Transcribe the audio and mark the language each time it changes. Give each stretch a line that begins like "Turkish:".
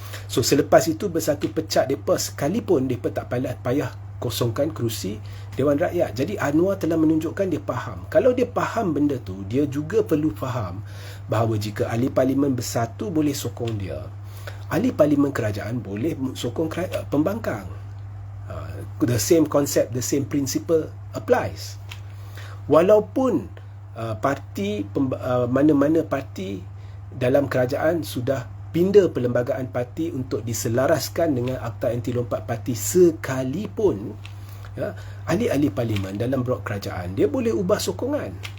Malay: So selepas itu bersatu pecat mereka, sekalipun mereka tak payah kosongkan kerusi Dewan Rakyat. Jadi Anwar telah menunjukkan dia faham. Kalau dia faham benda tu, dia juga perlu faham bahawa jika ahli parlimen bersatu boleh sokong dia, ahli parlimen kerajaan boleh sokong pembangkang.
English: The same concept, the same principle applies.
Malay: Walaupun parti, mana-mana parti dalam kerajaan sudah pindah perlembagaan parti untuk diselaraskan dengan akta anti lompat parti sekalipun, ya, ahli-ahli parlimen dalam blok kerajaan dia boleh ubah sokongan.